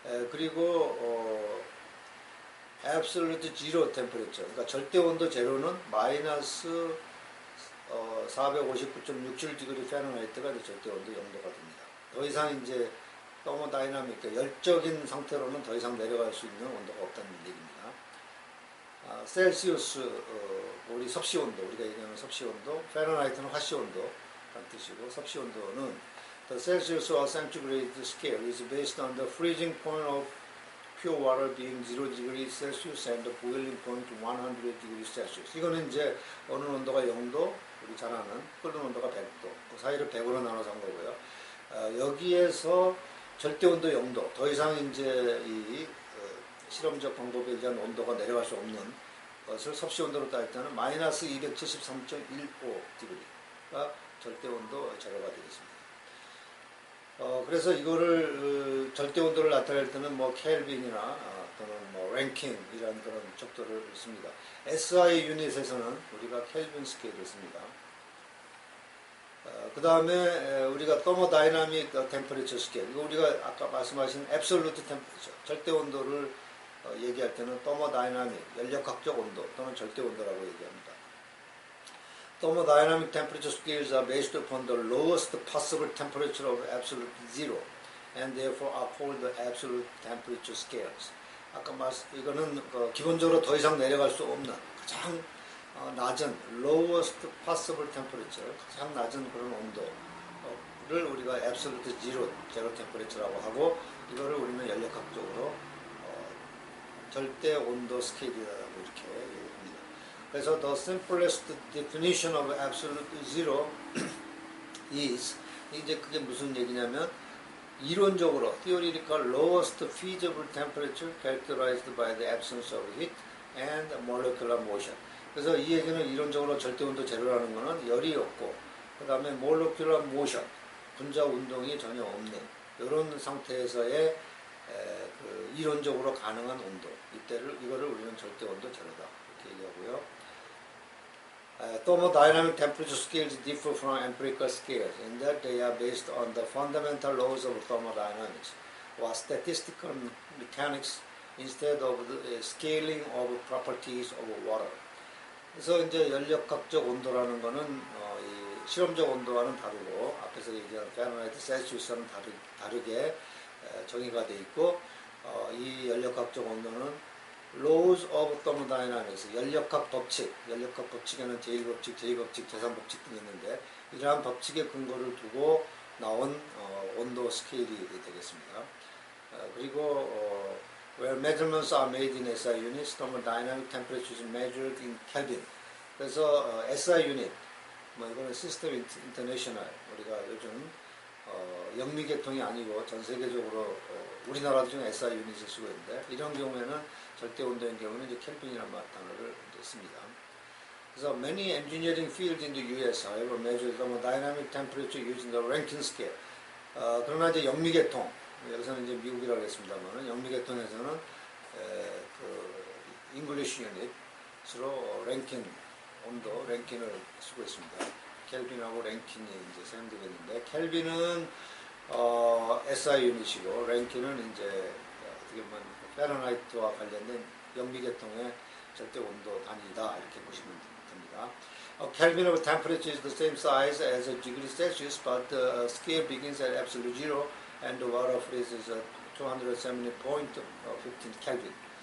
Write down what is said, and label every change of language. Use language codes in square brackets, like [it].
[ko] 그리고 absolute zero temperature, 그러니까 절대 온도 제로는 마이너스 459.67디그리 파렌하이트가 절대 온도 0도가 됩니다. 더 이상 이제 더모다이나믹, 열적인 상태로는 더 이상 내려갈 수 있는 온도가 없다는 얘기입니다. 셀시우스, 우리 섭씨 온도, 우리가 얘기하는 섭씨 온도, 파렌하이트는 화씨 온도라는 뜻이고, 섭씨 온도는 [en] the Celsius or centigrade scale is based on the freezing point of pure water being 0 degrees Celsius and the boiling point 100 degrees Celsius. [ko] 이거는 이제 어느 온도가 0도, 우리 잘 아는 끓는 온도가 100도, 그 사이를 100으로 나눠서 한 거고요. 여기에서 절대 온도 0도, 더 이상 이제 이 실험적 방법에 의한 온도가 내려갈 수 없는 것을 섭씨 온도로 따질 때는 마이너스 273.15°가 절대 온도 제로가 되겠습니다. 그래서 이거를 절대 온도를 나타낼 때는 뭐 켈빈이나 또는 뭐 랭킹이라는 그런 척도를 씁니다. SI 유닛에서는 우리가 켈빈 스케일을 씁니다. 그 다음에 우리가 더모다이나믹 템퍼레처 스케일, 이거 우리가 아까 말씀하신 앱솔루트 템퍼레처, 절대 온도를 얘기할 때는 더모다이나믹, 연력학적 온도 또는 절대 온도라고 얘기합니다. [en] Thermodynamic temperature scales are based upon the lowest possible temperature of absolute zero and therefore are called the absolute temperature scales. [ko] 아까 이거는 기본적으로 더 이상 내려갈 수 없는 가장 낮은 [en] lowest possible temperature, [ko] 가장 낮은 그런 온도를 우리가 absolute zero, 제로 템퍼레처라고 하고, 이거를 우리는 연력학적으로 절대 온도 스케일이라고 이렇게 얘기합니다. [en] 그래서 the simplest definition of absolute zero is, [ko] 이제 그게 무슨 얘기냐면 이론적으로 [en] theoretical lowest feasible temperature characterized by the absence of heat and molecular motion. [ko] 그래서 이 얘기는 이론적으로 절대 온도 제로라는 거는 열이 없고, 그 다음에 molecular motion, 분자 운동이 전혀 없는 이런 상태에서의 그 이론적으로 가능한 온도, 이거를 우리는 절대 온도 제로다 이렇게 얘기하고요. [en] Thermodynamic temperature scales differ from empirical scales in that they are based on the fundamental laws of thermodynamics or statistical mechanics instead of the scaling of properties of water. [ko] 그래서 이제 연력학적 온도라는 거는 이 실험적 온도와는 다르고, 앞에서 얘기한 파렌하이트, 셀시우스와는 다르게 정의가 돼 있고, 이 연력학적 온도는 Laws of Thermodynamics, 연력학 법칙에는 제1법칙, 제2법칙, 제3법칙 등이 있는데, 이러한 법칙의 근거를 두고 나온 온도 스케일이 되겠습니다. [en] 그리고 where measurements are made in SI units, thermodynamic temperature is measured in Kelvin. [ko] 그래서 SI 유닛, 뭐 이거는 시스템 인터내셔널, 우리가 요즘 영미계통이 아니고 전 세계적으로 우리나라도 지금 SI 유닛을 쓰고 있는데, 이런 경우에는 절대 온도인 경우는 이제 켈빈이라는 단어를 씁니다. [en] 그래서 many engineering fields in the US, however, measure thermodynamic temperature using the Rankine scale. [ko] 그러나 이제 영미계통, 여기서는 이제 미국이라고 했습니다만, 영미계통에서는 그 English unit으로 랭킨 온도, 랭킨을 쓰고 있습니다. 켈빈하고 랭킨이 이제 사용되겠는데, 켈빈은 SI 유닛이고, 랭킨은 이제 어떻게 보면 파렌하이트와 관련된 영미계통의 절대 온도 단위다 이렇게 보시면 됩니다. [en] Kelvin of temperature is the same size as a degree Celsius, but the scale begins at absolute zero and the water freezes at 270.15 Kelvin.